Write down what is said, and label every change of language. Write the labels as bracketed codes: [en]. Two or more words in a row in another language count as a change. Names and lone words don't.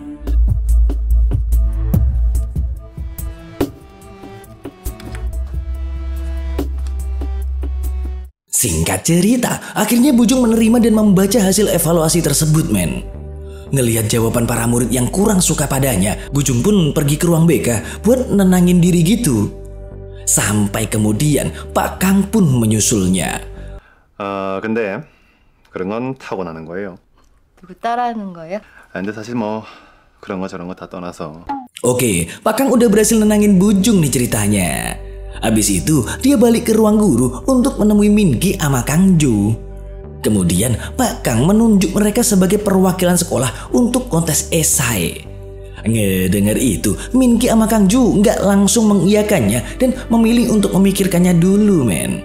[id] Singkat cerita, akhirnya Bujung menerima dan membaca hasil evaluasi tersebut, men. Ngelihat jawaban para murid yang kurang suka padanya, Bujung pun pergi ke ruang BK buat nenangin diri gitu. Sampai kemudian Pak Kang pun menyusulnya. [ko] 근데 그런 건 타고나는 거예요. 누구 따라하는 거예요? 근데 사실 뭐 그런 거 저런 거 다 떠나서. [id] Oke, Pak Kang udah berhasil nenangin Bujung nih ceritanya. Abis itu dia balik ke ruang guru untuk menemui Minki sama Kang Jo. Kemudian Pak Kang menunjuk mereka sebagai perwakilan sekolah untuk kontes esai. Ngedengar itu, Minki sama Kang Jo nggak langsung mengiyakannya dan memilih untuk memikirkannya dulu, men.